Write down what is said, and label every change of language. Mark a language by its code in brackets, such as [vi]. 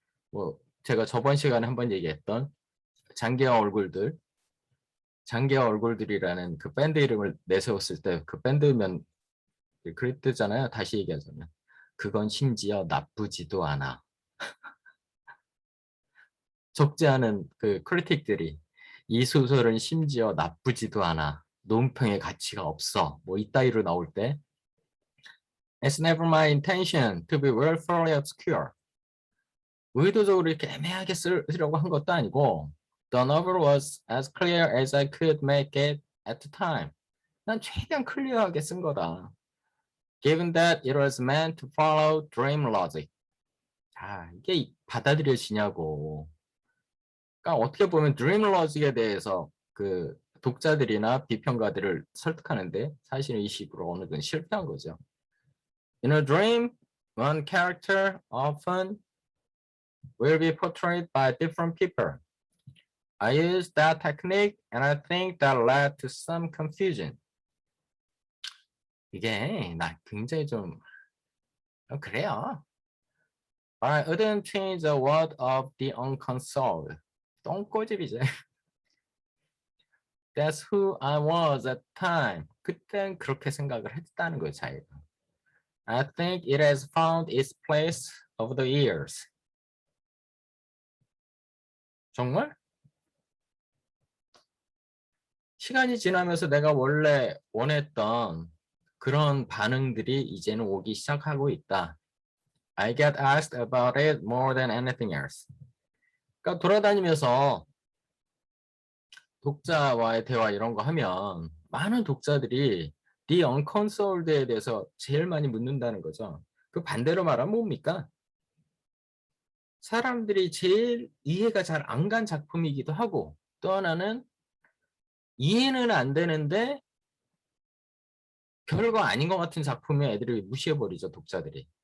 [ko] 뭐 제가 저번 시간에 한번 얘기했던 장기하 얼굴들이라는 그 밴드 이름을 내세웠을 때 그 밴드면 그랬잖아요. 다시 얘기하자면 그건 심지어 나쁘지도 않아. 적지 않은 그 크리틱들이 이 소설은 심지어 나쁘지도 않아. 논평의 가치가 없어. 뭐 이따위로 나올 때 [en] It's never my intention to be willfully obscure. [ko] 의도적으로 이렇게 애매하게 쓰려고 한 것도 아니고 [en] The novel was as clear as I could make it at the time. [ko] 난 최대한 클리어하게 쓴 거다. [en] Given that it was meant to follow dream logic. [ko] 자, 이게 받아들여지냐고. 그러니까 어떻게 보면 dream logic에 대해서 그 독자들이나 비평가들을 설득하는데 사실은 이 식으로 어느 정도 실패한 거죠. [en] In a dream, one character often will be portrayed by different people. I used that technique and I think that led to some confusion. [ko] 이게 나 굉장히 좀 그래요. [en] But I wouldn't change a word of the unconsoled. [ko] 똥꼬집이지. [en] That's who I was at the time. [ko] 그땐 그렇게 생각을 했다는 거예요, 자기가. [en] I think it has found its place over the years. [ko] 정말? 시간이 지나면서 내가 원래 원했던 그런 반응들이 이제는 오기 시작하고 있다. [en] I get asked about it more than anything else. [ko] 그러니까 돌아다니면서 독자와의 대화 이런 거 하면 많은 독자들이 The Unconsoled에 대해서 제일 많이 묻는다는 거죠. 그 반대로 말하면 뭡니까? 사람들이 제일 이해가 잘 안 간 작품이기도 하고 또 하나는 이해는 안 되는데 별거 아닌 것 같은 작품에 애들이 무시해버리죠, 독자들이.